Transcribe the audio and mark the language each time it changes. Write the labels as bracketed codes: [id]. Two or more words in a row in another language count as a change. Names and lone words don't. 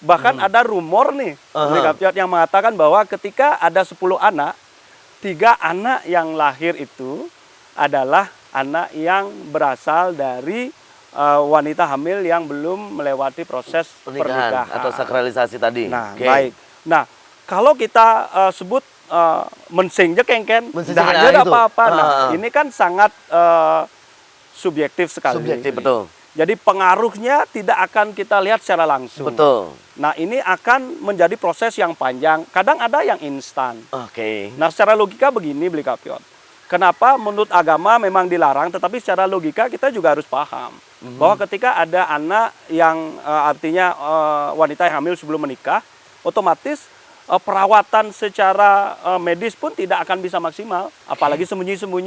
[id] Bahkan ada rumor nih, Bli Kapiot, yang mengatakan bahwa ketika ada 10 anak, 3 anak yang lahir itu adalah anak yang berasal dari wanita hamil yang belum melewati proses pernikahan. Atau sakralisasi tadi. Nah, Oke. baik. Nah, kalau kita sebut [ban] mensingjek kengken, [id] Mensingjek, dah nah, ada itu. apa-apa. Nah, Ah. ini kan sangat subjektif sekali. Subjektif betul. Jadi pengaruhnya tidak akan kita lihat secara langsung. Betul. Nah, ini akan menjadi proses yang panjang. Kadang ada yang instan. Oke. Nah, secara logika begini, Bli Kapiot. Kenapa menurut agama memang dilarang, tetapi secara logika kita juga harus paham bahwa ketika ada anak yang artinya wanita yang hamil sebelum menikah, otomatis perawatan secara medis pun tidak akan bisa maksimal, apalagi sembunyi-sembunyi.